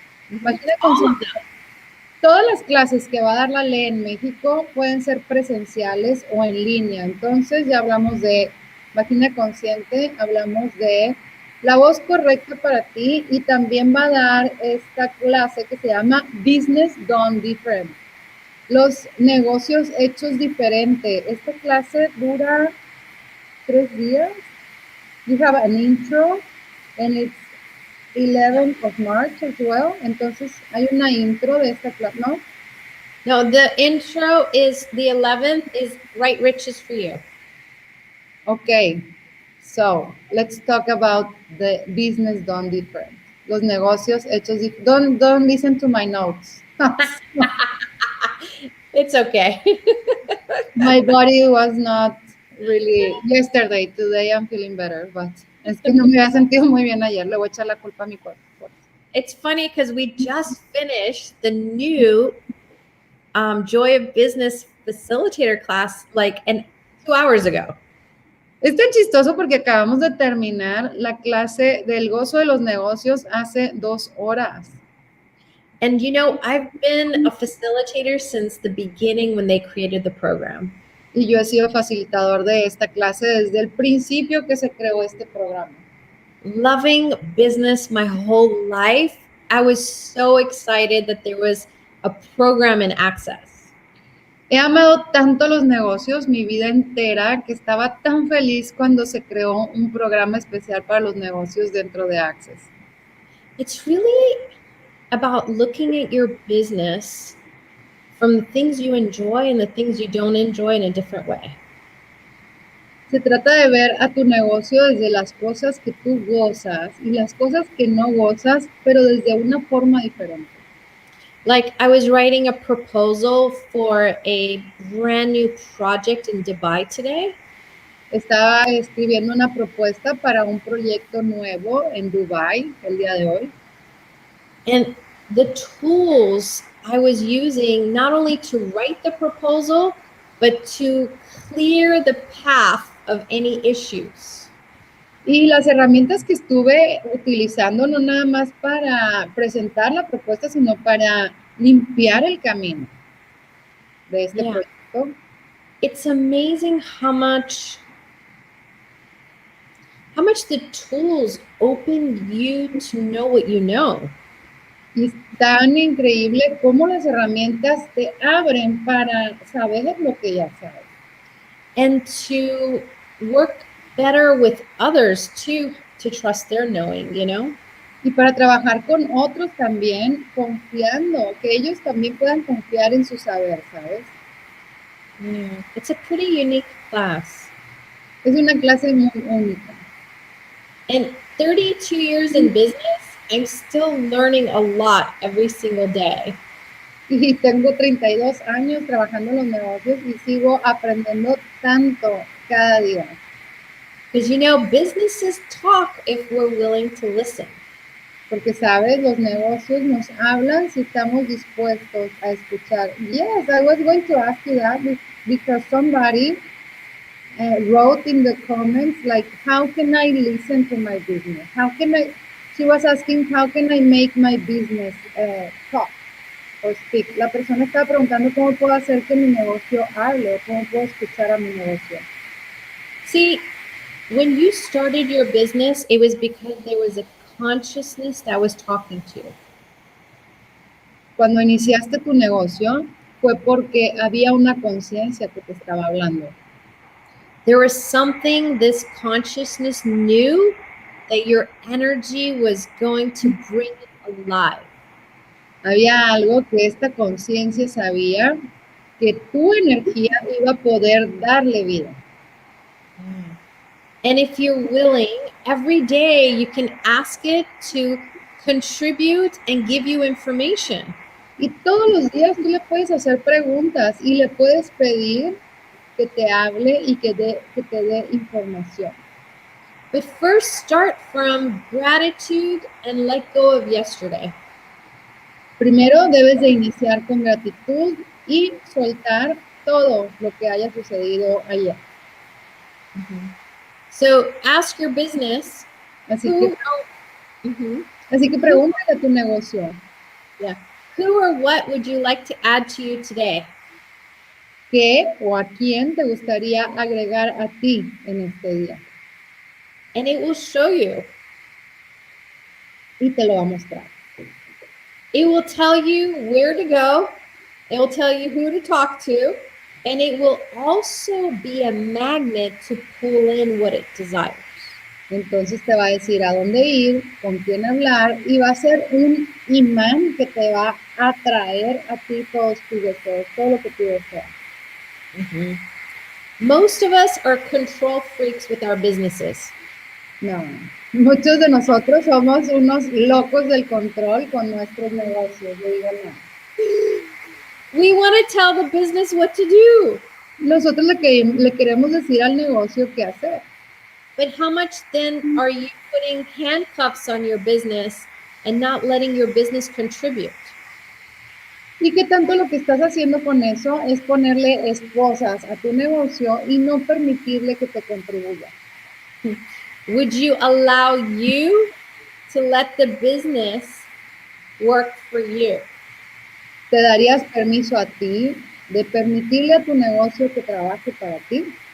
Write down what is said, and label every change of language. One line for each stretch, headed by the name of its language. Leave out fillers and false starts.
Spanish: Vagina consciente. Todas las clases que va a dar Laleh en México pueden ser presenciales o en línea. Entonces ya hablamos de Vagina consciente, hablamos de la voz correcta para ti y también va a dar esta clase que se llama Business Done Different. Los negocios hechos diferente. Esta clase dura 3 días.
English: You have an intro and it's 11th of March as well.
Spanish: Entonces hay una intro de esta clase, ¿no?
English: No, the intro is the 11th is Right Riches for You. Okay, so let's talk about the business done different.
Spanish: Los negocios hechos
English: different. Don't listen to my notes. It's okay. My body was not really yesterday. Today I'm feeling better, but
Spanish: es que no me había sentido muy bien ayer. Le voy a echar la culpa a mi cuerpo.
English: It's funny because we just finished the new Joy of Business facilitator class like 2 hours ago.
Spanish: Es tan chistoso porque acabamos de terminar la clase del gozo de los negocios hace 2 horas.
English: And you know, I've been a facilitator since the beginning when they created the program.
Spanish: Y yo he sido facilitador de esta clase desde el principio que se creó este programa.
English: Loving business my whole life, I was so excited that there was a program in Access.
Spanish: He amado tanto los negocios mi vida entera que estaba tan feliz cuando se creó un programa especial para los negocios dentro de Access.
English: It's really about looking at your business from the things you enjoy and the things you don't enjoy in a different way.
Spanish: Se trata de ver a tu negocio desde las cosas que tú gozas y las cosas que no gozas, pero desde una forma diferente.
English: Like I was writing a proposal for a brand new project in Dubai today.
Spanish: Estaba escribiendo una propuesta para un proyecto nuevo en Dubai el día de hoy.
English: And the tools I was using not only to write the proposal, but to clear the path of any issues.
Spanish: Y las herramientas que estuve utilizando no nada más para presentar la propuesta, sino para limpiar el camino de este proyecto.
English: It's amazing how much the tools open you to know what you know.
Spanish: Y es tan increíble cómo las herramientas te abren para saber lo que ya sabes.
English: And to work better with others too, to trust their knowing, you know?
Spanish: Y para trabajar con otros también, confiando, que ellos también puedan confiar en su saber, ¿sabes?
English: Yeah, it's a pretty unique class.
Spanish: Es una clase muy única.
English: And 32 years in business, I'm still learning a lot every single day.
Spanish: Y tengo 32 años trabajando en los negocios y sigo aprendiendo tanto cada día.
English: Because you know, businesses talk if we're willing to listen.
Spanish: Porque, ¿sabes? Los negocios nos hablan si estamos dispuestos a escuchar.
English: Yes, I was going to ask you that because somebody wrote in the comments, like, how can I listen to my business? She was asking, how can I make my business talk or speak?
Spanish: La persona estaba preguntando cómo puedo hacer que mi negocio hable o cómo puedo escuchar a mi negocio.
English: See, when you started your business, it was because there was a consciousness that was talking to you.
Spanish: Cuando iniciaste tu negocio, fue porque había una conciencia que te estaba hablando.
English: There was something this consciousness knew that your energy was going to bring it alive.
Spanish: Había algo que esta conciencia sabía que tu energía iba a poder darle vida.
English: And if you're willing, every day you can ask it to contribute and give you information.
Spanish: Y todos los días tú le puedes hacer preguntas y le puedes pedir que te hable y que te dé información.
English: But first start from gratitude and let go of yesterday.
Spanish: Primero debes de iniciar con gratitud y soltar todo lo que haya sucedido ayer.
English: So ask your business.
Spanish: Así
English: Who,
Spanish: que pregúntale a tu negocio.
English: Yeah. Who or what would you like to add to you today?
Spanish: ¿Qué o a quién te gustaría agregar a ti en este día?
English: And it will show you.
Spanish: Y te lo va a mostrar.
English: It will tell you where to go. It will tell you who to talk to. And it will also be a magnet to pull in what it desires.
Spanish: Entonces te va a decir a dónde ir, con quién hablar y va a ser un imán que te va a atraer a ti todos tus deseos, todo lo que tú deseas.
English: Most of us are control freaks with our businesses.
Spanish: No, muchos de nosotros somos unos locos del control con nuestros negocios, le digo no.
English: We want to tell the business what to do.
Spanish: Nosotros le queremos decir al negocio qué hacer.
English: But how much then are you putting handcuffs on your business and not letting your business contribute?
Spanish: ¿Y qué tanto lo que estás haciendo con eso es ponerle esposas a tu negocio y no permitirle que te contribuya?
English: Would you allow you to let the business work for you?
Spanish: ¿Te darías permiso a ti de permitirle a tu negocio que trabaje para ti?